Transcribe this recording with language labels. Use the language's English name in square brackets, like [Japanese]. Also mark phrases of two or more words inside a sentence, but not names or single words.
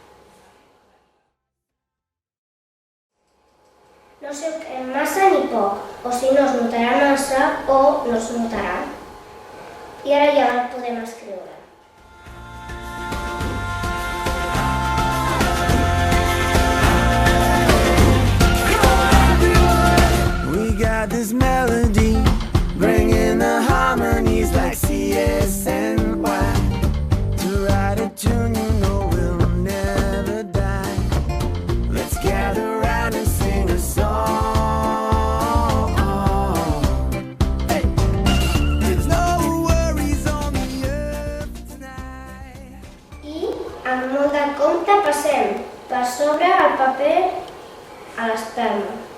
[Catalan] No suquem massa ni poc, o si no es notarà massa o no es notarà. I ara ja el podem escriure. [English] This melody, bringing the harmonies like CSNY. To write a tune you know will never die. Let's gather round and sing a song. Hey, there's no worries on the earth tonight. [Catalan] I, amb molt de compte, passem per sobre el paper a l'espelma.